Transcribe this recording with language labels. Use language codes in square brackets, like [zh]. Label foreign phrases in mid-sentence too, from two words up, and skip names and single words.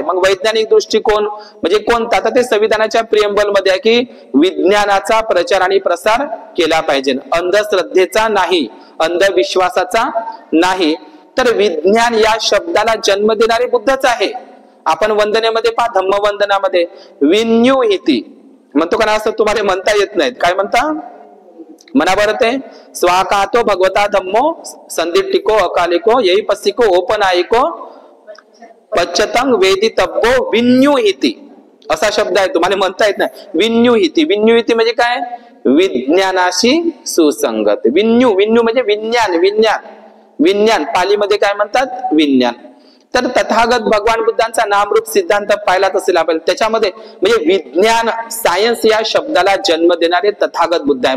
[mr] मग वैज्ञानिक दृष्टिकोन म्हणजे कोणता, आता ते संविधानाच्या प्रियम्बल मध्ये आहे की विज्ञानाचा प्रचार आणि प्रसार केला पाहिजे, अंधश्रद्धेचा नाही, अंधविश्वासाचा नाही. तर विज्ञान या शब्दाला जन्म देणारे बुद्धच आहे. आपण वंदनेमध्ये पहा, धम्मवंदनामध्ये विन्युहिती म्हणतो का ना, असं तुम्हाला म्हणता येत नाहीत. काय म्हणता, म्हणा बरं ते, [pi] स्वाकातो भगवता धम्मो संदिट्टिको अकालिको येई पसिको ओपनायिको पच्चतंग वेदितव्यो विन्युहिती [mr] असा शब्द आहे, तुम्हाला म्हणता येत नाही. विन्युहिती, विन्युहिती म्हणजे काय, विज्ञानाशी सुसंगत. विन्यू म्हणजे विज्ञान, विज्ञान पालीमध्ये काय म्हणतात, विज्ञान. तर तथागत भगवान बुद्धांचा नामरूप सिद्धांत पाहिलाच असेल आपण, त्याच्यामध्ये म्हणजे विज्ञान, सायन्स या शब्दाला जन्म देणारे तथागत बुद्ध आहे.